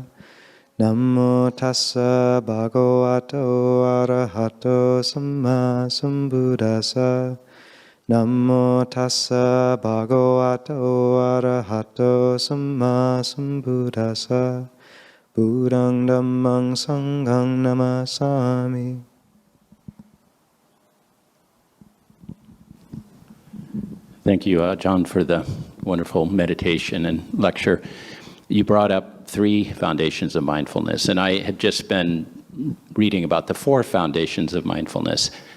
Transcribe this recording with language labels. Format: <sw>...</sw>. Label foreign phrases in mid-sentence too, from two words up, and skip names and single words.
<pi>Namo tassa bhagavato arahato samma sambuddhassa. Namo tassa bhagavato arahato samma sambuddhassa. Buddhaṃ dhammāṃ saṅghāṃ namasāmi.</pi> <en>Thank you, Ajahn, for the wonderful meditation and lecture. You brought up 3 foundations of mindfulness, and I had just been reading about the 4 foundations of mindfulness.</en>